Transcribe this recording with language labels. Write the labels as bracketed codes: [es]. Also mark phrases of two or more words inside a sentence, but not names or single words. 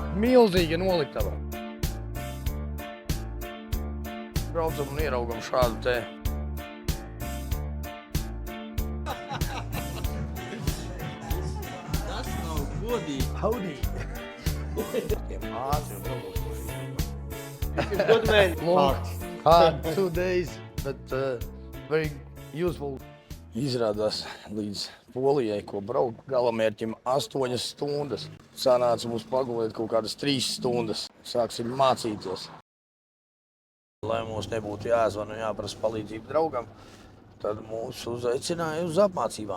[lv] milzīga noliktava. Braucam un ieraugam šādu te. Tas nav godīgi. Howdy! Tiem ātri un [en] Good man. long, hard 2 days, but very useful. [lv] Izrādās līdz Polijai, ko braukt galamērķim 8 stundas. Sanāca mums pagulēt kaut kādas 3 stundas. Sāksim mācīties. Lai mums nebūtu jāzvana un jāprasa palīdzību draugam, tad mūs uzaicināja uz apmācībām.